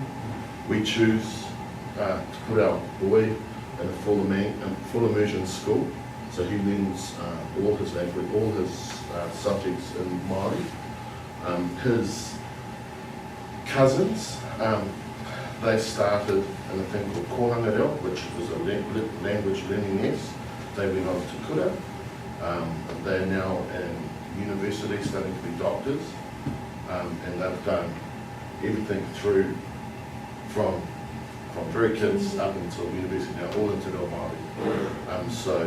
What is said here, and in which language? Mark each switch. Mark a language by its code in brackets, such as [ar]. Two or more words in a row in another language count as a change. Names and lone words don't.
[en] We choose to put our boy in a full immersion school, so he learns all his language, all his subjects in Māori. His cousins, they started in a thing called [mi] kohanga reo, [en] which was a language learning nest. They went on to kura. They are now in university studying to be doctors, and they've done everything through from very kids up until university now, all into [mi] Reo Māori.